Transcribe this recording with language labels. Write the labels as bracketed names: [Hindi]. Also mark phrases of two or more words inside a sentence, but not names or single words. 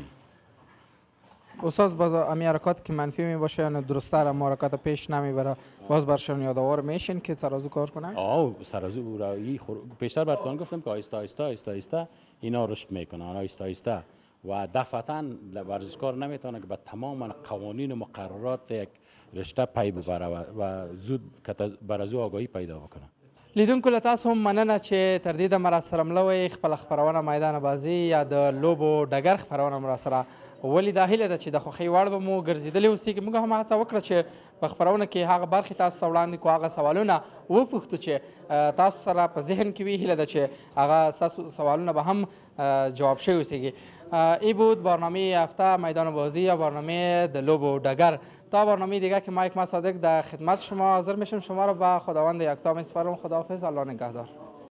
[Persian] استاد باز امی حرکات که منفی می باشه یا درست‌تر اما حرکات پیش نمیبره باز برشون یادآور میشین که سرازو کار کنن؟ سرازو را پیشتر براتون گفتم که آیسته اینا رشد میکنن، آیسته و دفعتاً ورزشکار نمیتونه که به تمام قوانین و مقررات یک رشته پی ببره و زود بر از او آگاهی پیدا بکنه. [Pashto] لیدونکو له تاسو هم مننه چې تر دې دمه راسره مله وئ خپله خپرونه میدان بازي یا د لوبو ډګر خپرونه مو راسره ولیده. هیله ده چې د خوښۍ وړ به مو ګرځېدلې اوسي که موږ هم هڅه وکړه چې په خپرونه کې هغه برخې تاسو ته وړاندې کړو، هغه سوالونه وپوښتو چې تاسو سره په ذهن کې وي. هیله ده چې هغه ستاسو سوالونه به هم جواب شوي اوسیږي. [Persian] ای بود برنامه هفته میدان بازی یا برنامه [Pashto] د لوبو ډګر. [Persian] تا برنامه دیگه که مایک ما صادق در خدمت شما حاضر میشم. شما را به خداوند یکتا میسپارم. خداحافظ، الله نگهدار.